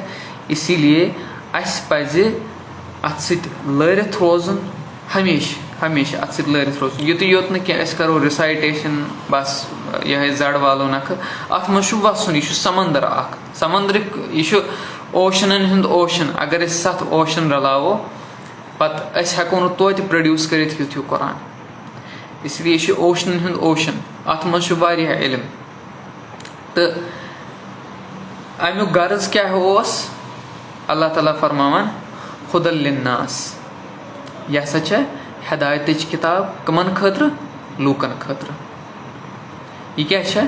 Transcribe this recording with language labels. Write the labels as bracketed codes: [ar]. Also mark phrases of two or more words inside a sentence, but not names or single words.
[ks] اسی لیے اَسہِ پزِ اتھ سۭتۍ لٲرِتھ روزُن ہمیشہِ اتھ سۭتۍ لٲرِتھ روزُن. یُتُے یوت نہٕ کینٛہہ أسۍ کرو رِسایٹیشن بس یِہے زڈ والو نکھٕ. اتھ منٛز چھُ وسُن. یہِ چھُ سمندر اکھ, سمندرٕکۍ یہِ چھُ اوشنن ہُنٛد اوشن. اگر أسۍ 7 اوشن رلاوو پتہٕ أسۍ ہٮ۪کو نہٕ توتہِ پروڈیوس کٔرِتھ یُتھ ہیوٗ قرآن. [ur] اس لیے [ks] یہِ چھُ اوشنن ہُنٛد اوشن. اتھ منٛز چھُ واریاہ علم. تہٕ امیُک غرض کیاہ اوس؟ اللہ تعالیٰ فرماوان [ar] ہُدًى لِلناس. [ks] یہِ ہسا چھےٚ ہدایتٕچ کِتاب کٕمن خٲطرٕ؟ لوٗکن خٲطرٕ. یہِ کیاہ چھےٚ؟